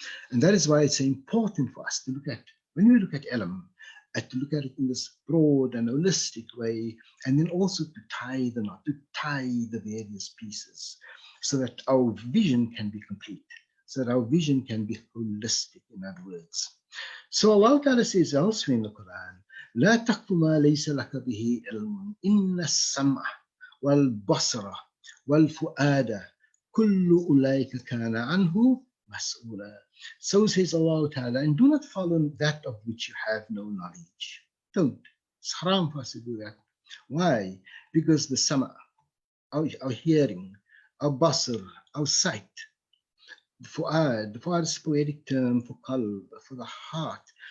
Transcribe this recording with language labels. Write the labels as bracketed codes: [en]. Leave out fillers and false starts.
[en] And that is why it's important for us to look at, when we look at ilm, and to look at it in this broad and holistic way, and then also to tie the knot, to tie the various pieces, so that our vision can be complete, so that our vision can be holistic, in other words. So Allah Ta'ala says elsewhere in the Quran, [ar] لا تقف ما ليس لك به علم إن السمع والبصر والفؤاد كل أولئك كان عنه مسؤولا. [en] So says Allah Ta'ala, and do not follow that of which you have no knowledge. Don't. It's haram for us to do that. Why? Because the sama, our hearing, our basar, our sight, the fu'ad is a poetic term for qalb, for the heart.